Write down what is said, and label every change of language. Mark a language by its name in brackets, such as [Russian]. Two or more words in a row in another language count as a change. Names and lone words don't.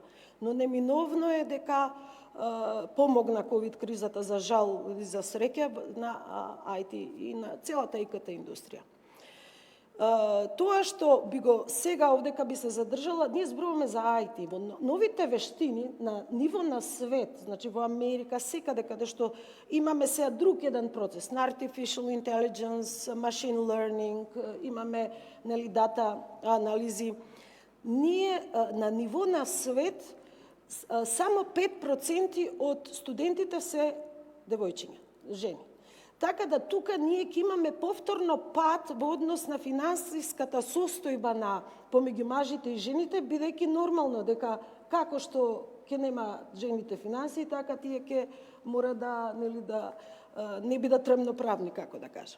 [Macedonian] Но неминовно е дека помогна ковид кризата за жал и за среќа на IT и на целата ИКТ индустрија. Тоа што би го сега овдека би се задржала, ние зборуваме за IT, во новите вештини на ниво на свет, значи во Америка, секаде каде што имаме сега друг еден процес, на [English] artificial intelligence, machine learning, [Macedonian] имаме дата анализи. Ние на ниво на свет само 5% од студентите се девојчиња, жени. Така да тука ние ќе имаме повторно пат во однос на финансиската состојба на помеѓу мажите и жените, бидејќи нормално дека како што ќе нема жените финансии, така тие ќе мора да не бидат рамноправни, како да кажам.